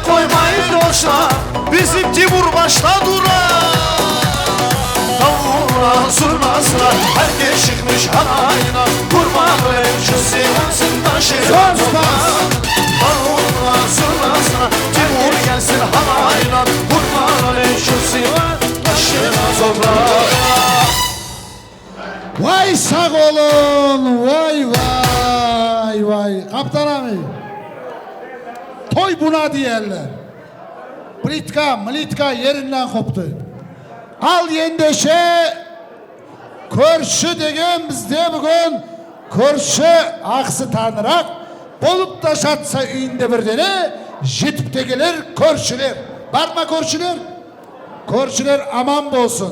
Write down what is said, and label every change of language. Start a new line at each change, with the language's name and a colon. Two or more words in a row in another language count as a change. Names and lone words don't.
Turkish: koymayın dostlar Bizim Timur başta durar Davuluna zurnasına Herkes çıkmış halayına Kurban olayım şu Sivas'ın başına Davuluna zurnasına Timur gelsin halayına Kurban olayım şu Sivas başına toprağına Vay sağ olun, vay vay vay. Kaptan abi, toy buna diyorlar. Plitka, mlitka yerinden koptu.
Kazakh: Al ендеше көрші деген бізде бүгін көрші ақсы танырақ болып та жатса үйінде бірдене жетіп те келер көршілер. Бар ма көршілер? Көршілер аман болсын.